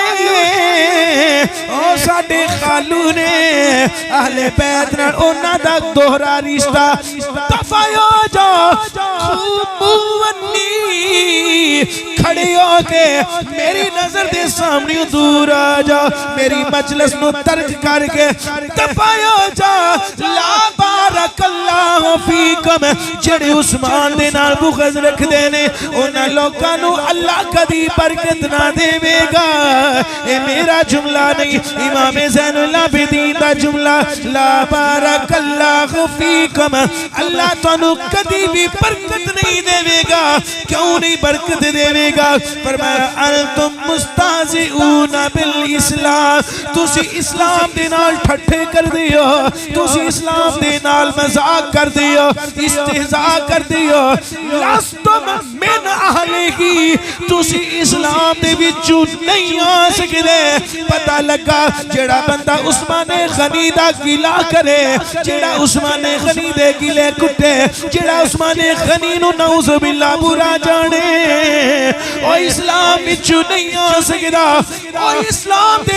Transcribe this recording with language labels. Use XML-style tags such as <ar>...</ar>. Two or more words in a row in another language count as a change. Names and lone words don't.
<pa>نے اہل بیت نال اوہناں دا دوہرا رشتہ دفعیو جا خوبونی کھڑے ہوکے میری نظر دے سامنے دور آ جا میری مجلس نوں ترک کرکے دفعیو جا</pa> <ar>لا بارك الله فيكم</ar> <pa>جیہڑے عثمان دے نال بغض رکھدے نے اونہاں لوکاں نوں اللہ کدی برکت نہ دیوےگا ایہ میرا جملہ نہیں امام زین العابدین دا جملہ</pa> <ar>لا بارك الله فيكم</ar> <pa>اللہ تہانوں کدی بھی برکت نہیں دیوےگا کیوں نہیں برکت دیوےگا فرمایا</pa> <ar>أنتم مستهزئون بالإسلام</ar> <pa>تسی اسلام دے نال ٹھٹھے کر دیو تسی اسلام دے نال مذاق کر دیو استہزاء کر دیو</pa> <ar>لستم من أهله</ar> <pa>تسی اسلام دے وچوں نہیں آ سکدے پتہ لگا جیہڑا بندہ عثمان غنی دا گلہ کرے جیہڑا عثمان غنی دے گلے کٹے جیہڑا عثمان غنی نوں</pa> <ar>نعوذ بالله</ar> <pa>برا جانے او اسلام وچوں نہیں آ سکدا او اسلام دے</pa>